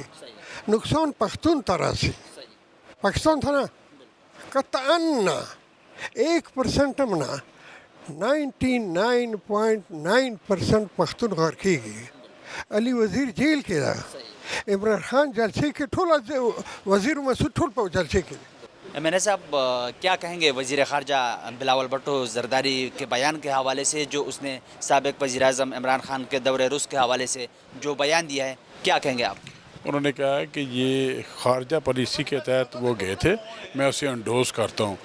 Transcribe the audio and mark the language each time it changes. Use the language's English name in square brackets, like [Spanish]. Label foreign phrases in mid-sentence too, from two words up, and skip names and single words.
[Pashto] نقصان پښتون ته راسي، پاکستان ته نه. قطعا نه 1% هم نه، 99.9% پښتون غار کېږي. علي وزیر جیل کې ده، عمران خان جلسے کې، ټول وزیر مسعود ټول په جلسے کې دي. [Urdu] MNA صاحب کیا کہیں گے وزیر خارجہ بلاول بھٹو زرداری کے بیان کے حوالے سے جو اس نے سابق وزیر اعظم عمران خان کے دور رس کے حوالے سے جو بیان دیا ہے، کیا کہیں گے آپ؟ انہوں نے کہا ہے کہ یہ خارجہ پالیسی کے تحت وہ گئے تھے، میں اسے انڈوز کرتا ہوں.